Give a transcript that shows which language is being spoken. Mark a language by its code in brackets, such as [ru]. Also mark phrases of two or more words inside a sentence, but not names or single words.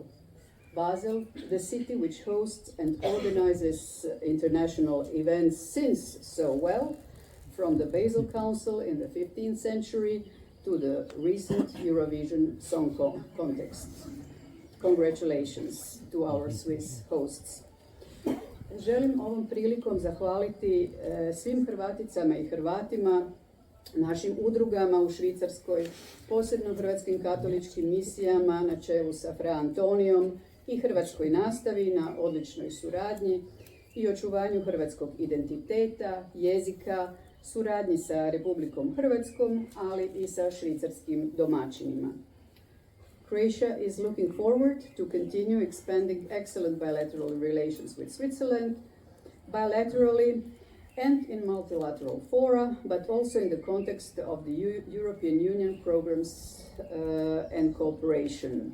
[en] Basel, the city which hosts and organizes international events since so well, from the Basel Council in the 15th century to the recent Eurovision Song Contest. Congratulations to our Swiss hosts. [hr] Želim ovom prilikom zahvaliti svim Hrvaticama i Hrvatima, našim udrugama u Švicarskoj, posebno hrvatskim katoličkim misijama na čelu sa Fra Antonijom i hrvatskoj nastavi na odličnoj suradnji i očuvanju hrvatskog identiteta, jezika, suradnji sa Republikom Hrvatskom, ali i sa švicarskim domaćinima. [en] Croatia is looking forward to continue expanding excellent bilateral relations with Switzerland, bilaterally and in multilateral fora, but also in the context of the European Union programs and cooperation.